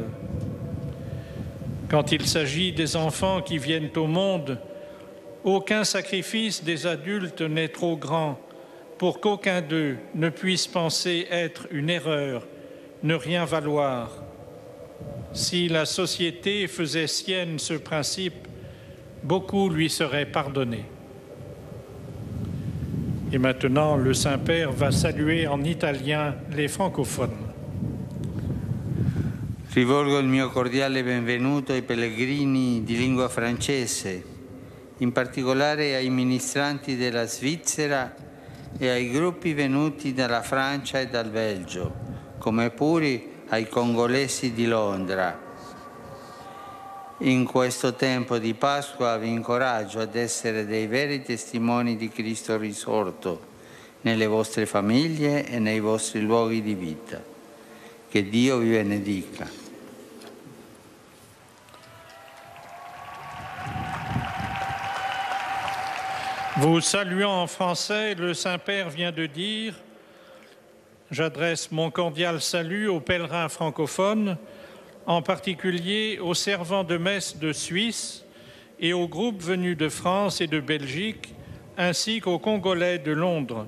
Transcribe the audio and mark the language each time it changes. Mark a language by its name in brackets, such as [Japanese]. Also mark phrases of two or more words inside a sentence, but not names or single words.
[French] Quand il s'agit des enfants qui viennent au monde, aucun sacrifice des adultes n'est trop grand, pour qu'aucun d'eux ne puisse penser être une erreur, ne rien valoir. Si la société faisait sienne ce principe, beaucoup lui seraient pardonnés. Et maintenant, le Saint-Père va saluer en italien les francophones. [Italian] Rivolgo il mio cordiale benvenuto ai pellegrini di lingua francese, in particolare ai ministranti della Svizzera e ai gruppi venuti dalla Francia e dal Belgio, come pure ai congolesi di Londra. In questo tempo di Pasqua vi incoraggio ad essere dei veri testimoni di Cristo risorto nelle vostre famiglie e nei vostri luoghi di vita. Che Dio vi benedica. [French] Vous saluant en français, le Saint-Père vient de dire « J'adresse mon cordial salut aux pèlerins francophones, en particulier aux servants de messe de Suisse et aux groupes venus de France et de Belgique, ainsi qu'aux Congolais de Londres.